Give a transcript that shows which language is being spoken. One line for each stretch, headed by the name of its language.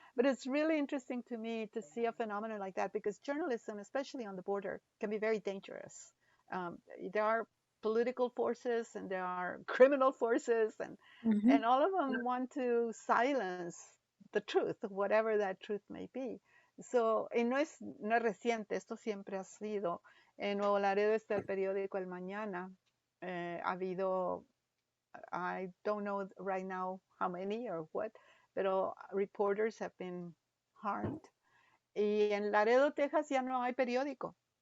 English: But it's really interesting to me to see a phenomenon like that because journalism, especially on the border, can be very dangerous. There are political forces and there are criminal forces and all of them want to silence the truth, whatever that truth may be.
Spanish: So, y no es reciente, esto siempre ha sido. En Nuevo Laredo está el periódico El Mañana. Ha habido,
English: I don't know right now how many or what,
Spanish: pero
English: reporters have been harmed.
Spanish: Y en Laredo, Texas ya no hay periódico.